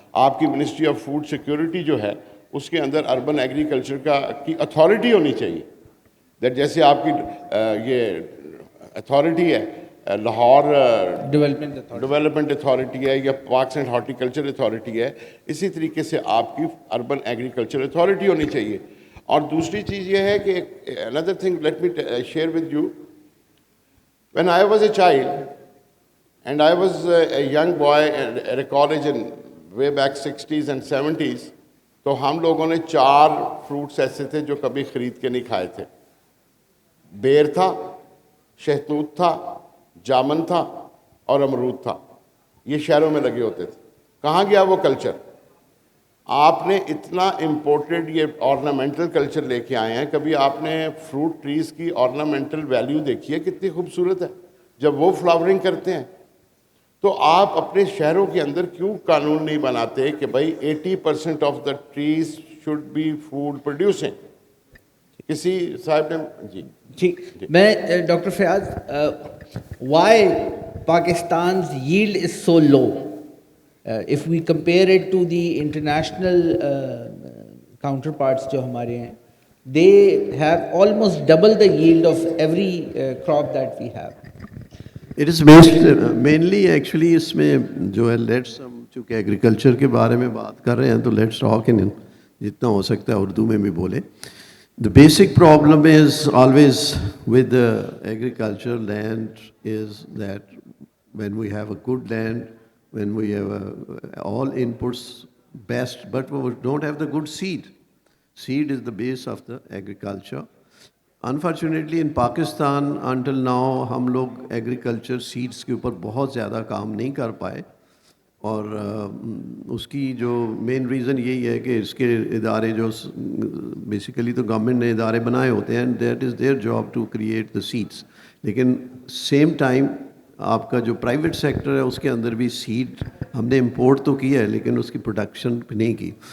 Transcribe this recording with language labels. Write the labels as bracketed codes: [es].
[ur] آپ کی ministry of food security جو ہے اس کے اندر اربن ایگریکلچر کی اتھارٹی ہونی چاہیے. دیٹ جیسے آپ کی یہ اتھارٹی ہے لاہور ڈیولپمنٹ اتھارٹی ہے یا پارکس اینڈ ہارٹیکلچر اتھارٹی ہے, اسی طریقے سے آپ کی اربن ایگریکلچر اتھارٹی ہونی چاہیے. اور دوسری چیز یہ ہے کہ [en] another thing let me share with you. When I was a child and I was a young boy at a college in way back 60s and 70s, [ur] تو ہم لوگوں نے 4 فروٹس ایسے تھے جو کبھی خرید کے نہیں کھائے تھے. بیر تھا, شہتوت تھا, جامن تھا اور امرود تھا. یہ شہروں میں لگے ہوتے تھے. کہاں گیا وہ کلچر؟ آپ نے اتنا امپورٹڈ یہ آرنامنٹل کلچر لے کے آئے ہیں. کبھی آپ نے فروٹ ٹریز کی آرنامنٹل ویلیو دیکھی ہے کتنی خوبصورت ہے جب وہ فلاورنگ کرتے ہیں؟ تو آپ اپنے شہروں کے اندر کیوں قانون نہیں بناتے کہ بھائی [en] 80% of the trees should be food producing? [ur] کسی صاحب نے جی میں [en] Doctor Fayaz, why Pakistan's yield is so low? If we compare it to the international counterparts [ur] جو ہمارے ہیں, [en] they have almost double the yield of every crop that we have. It is based mainly actually [ur] اس میں جو ہے let's, ہم چونکہ agriculture کے بارے میں بات کر رہے ہیں تو [en] let's talk in [ur] جتنا ہو سکتا ہے اردو میں بھی بولیں. [en] The basic problem is always with the agriculture land is that when we have a good land, when we have all inputs best, but we don't have the good seed. Seed is the base of the agriculture. Unfortunately in Pakistan until now [ur] ہم لوگ agriculture seeds کے اوپر بہت زیادہ کام نہیں کر پائے, اور اس کی جو مین ریزن یہی ہے کہ اس کے ادارے جو بیسیکلی تو گورنمنٹ نے ادارے بنائے ہوتے ہیں, [en] that is their job to create the seeds, [ur] لیکن سیم ٹائم آپ کا جو پرائیویٹ سیکٹر ہے اس کے اندر بھی سیڈ ہم نے امپورٹ تو کیا ہے لیکن اس کی پروڈکشن نہیں کی.